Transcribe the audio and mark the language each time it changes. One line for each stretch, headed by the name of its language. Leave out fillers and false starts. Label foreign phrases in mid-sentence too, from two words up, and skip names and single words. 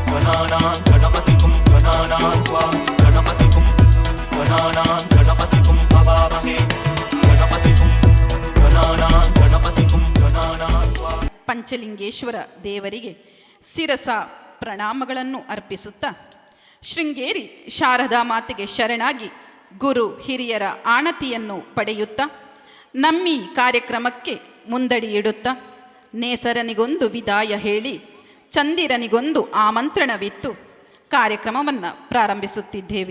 Sanskrit: गणानां गणपतिं गणानां त्वा गणपतिं गणानां गणपतिं हवामहे गणपतिं गणानां गणपतिं गणानां त्वा.
Kannada: ಪಂಚಲಿಂಗೇಶ್ವರ ದೇವರಿಗೆ ಶಿರಸ ಪ್ರಣಾಮಗಳನ್ನು ಅರ್ಪಿಸುತ್ತಾ ಶೃಂಗೇರಿ ಶಾರದಾ ಮಾತೆಗೆ ಶರಣಾಗಿ ಗುರು ಹಿರಿಯರ ಆಣತಿಯನ್ನು ಪಡೆಯುತ್ತಾ ನಮ್ಮಿ ಕಾರ್ಯಕ್ರಮಕ್ಕೆ ಮುಂದಡಿ ಇಡುತ್ತಾ ನೇಸರನಿಗೊಂದು ವಿದಾಯ ಹೇಳಿ ಚಂದಿರನಿಗೊಂದು ಆಮಂತ್ರಣವಿತ್ತು ಕಾರ್ಯಕ್ರಮವನ್ನು ಪ್ರಾರಂಭಿಸುತ್ತಿದ್ದೇವೆ.